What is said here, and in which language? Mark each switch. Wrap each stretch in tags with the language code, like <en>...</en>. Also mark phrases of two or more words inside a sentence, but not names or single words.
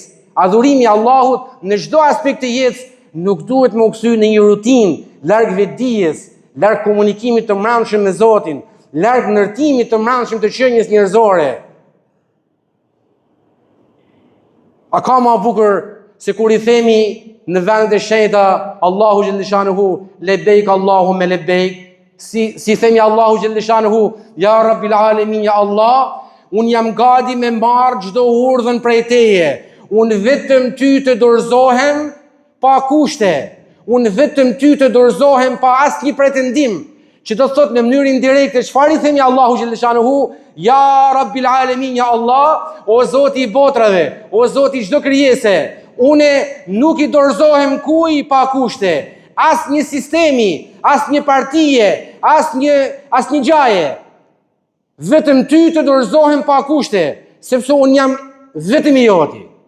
<sq>Adhurimi i Allahut në çdo aspekt të jetës nuk duhet më kthy në një rutinë larg vetdijes, larg komunikimit të mbrëmshëm me Zotin, larg ndërtimit të mbrëmshëm të qenies njerëzore. A ka më bukur se kur i themi në vendet e shenjta</sq> <ar>الله جل شأنه لبيك اللهم لبيك,</ar> <sq>si themi</sq> <ar>الله جل شأنه يا رب العالمين، يا الله,</ar> <sq>un jam gati me marr çdo urdhën prej teje, un vetëm ty të dorëzohem pa kushte, un vetëm ty të dorëzohem pa asnjë pretendim, që do thot në mënyrë indirekte çfarë i themi</sq> <ar>الله جل شأنه, يا رب العالمين، يا الله,</ar> <sq>o Zoti i botrave, o Zoti i çdo krijese, une nuk i dorëzohem kuj pa kushte, as një sistemi, as një partije, as një gjaje. Vetëm ty të dorëzohem pa kushte, sepse unë jam vetëm i joti.</sq>